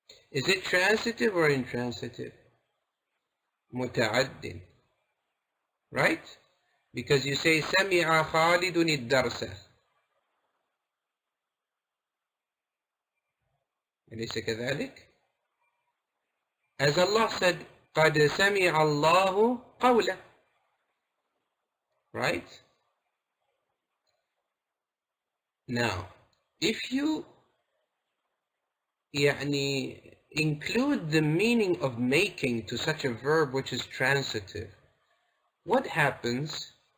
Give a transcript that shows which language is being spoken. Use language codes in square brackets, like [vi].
[en] Is it transitive or intransitive? متعد, right? Because you say [ar] سمع خالد الدرس. أليس كذلك؟ [en] As Allah said, [ar] قد سمع الله قوله. [en] Right? Now, if you يعني include the meaning of making to such a verb which is transitive, what happens?